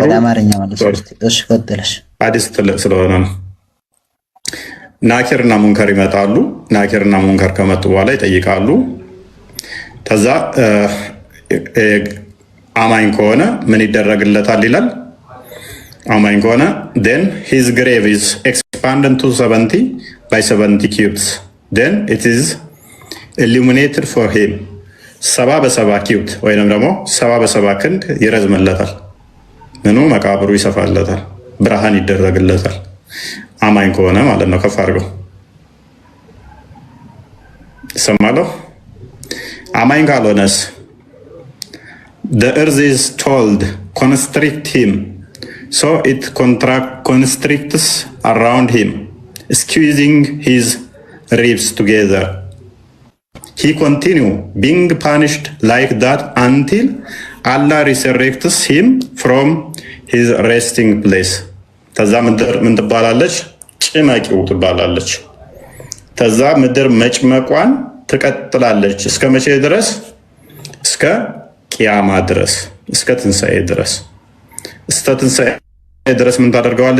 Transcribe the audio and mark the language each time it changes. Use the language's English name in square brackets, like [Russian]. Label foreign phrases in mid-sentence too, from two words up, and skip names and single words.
[Amharic] ወደ አማርኛ መልስ። እሺ ቀጥለሽ። ሐዲስ ትልቅ ስለሆነ ነው። ናኪርና ሙንከር ይመጣሉ። ናኪርና ሙንከር ከመጡ በኋላ ይጠይቃሉ። ከዛ አማኝ ከሆነ ምን ይደረግለታል ይላል። አማኝ ከሆነ [English] then his grave is expanded to 70 by 70 cubits then it is illuminated for him [Amharic] 70 በ70 ኪዩት ወይንም ደግሞ 70 በ70 ክንድ ይረዝምለታል። ምኑ መቃብሩ ይሰፋለታል፣ ብርሃን ይደረግለታል። አማኝ ከሆነ ማለት ነው። ከፍ አድርገው ሰማለሁ። አማኝ ካልሆነስ [English] the earth is told constrict him so it constricts around him squeezing his ribs together. He continue being punished like that until Allah resurrects him from his resting place. [Amharic] ተዛ ምድር ምን ትባላለች? ጭመቂው ትባላለች። ተዛ ምድር መጭመቋን ትቀጥላለች። እስከ መቼ ድረስ? እስከ ቂያማ ድረስ፣ እስከ ትንሣኤ ድረስ። እስከ ትንሣኤ ድረስ ምን ታደርገዋለች?